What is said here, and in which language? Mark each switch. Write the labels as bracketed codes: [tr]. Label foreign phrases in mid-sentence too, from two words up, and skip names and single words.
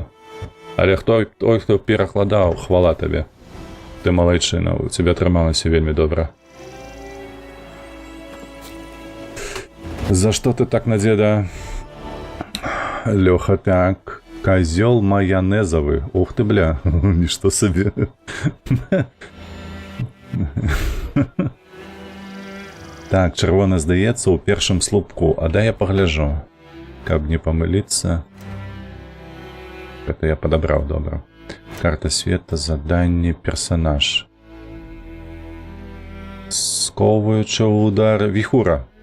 [be] Але той, хто перакладаў, хвала табе. Ты малайчына, у цябе атрымалася вельмі добра. За што ты так на дзеда? [ru] Лёха, так. Козёл майонезовый. Ух ты, бля, ничто себе. [be] Так, чырвона здаецца ў першым слупку, а дай я пагляжу, каб не памыліцца. Это я падабраў, добра. Карта света, заданне, персонаж. Сковаючы удар, віхура.